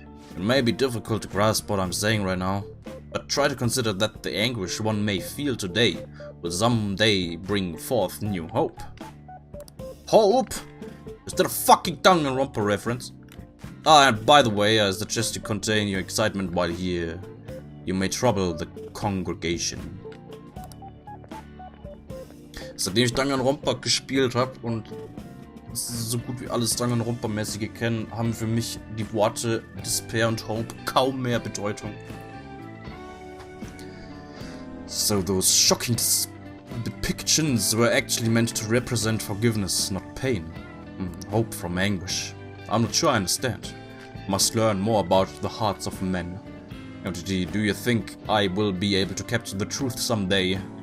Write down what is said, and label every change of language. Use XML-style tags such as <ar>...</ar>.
<en>It may be difficult to grasp what I'm saying right now, but try to consider that the anguish one may feel today will someday bring forth new hope. Hope? Is that a fucking Danganronpa reference? Ah, and by the way, I suggest you contain your excitement while here. You may trouble the congregation.</en> <de>Seitdem ich Danganronpa gespielt habe und so gut wie alles Danganronpa-mäßige kennen, haben für mich die Worte Despair und Hope kaum mehr Bedeutung.</de> <en>So those shocking depictions were actually meant to represent forgiveness, not pain. Hope from anguish. I'm not sure I understand. Must learn more about the hearts of men. MTG, do you think I will be able to capture the truth someday?</en>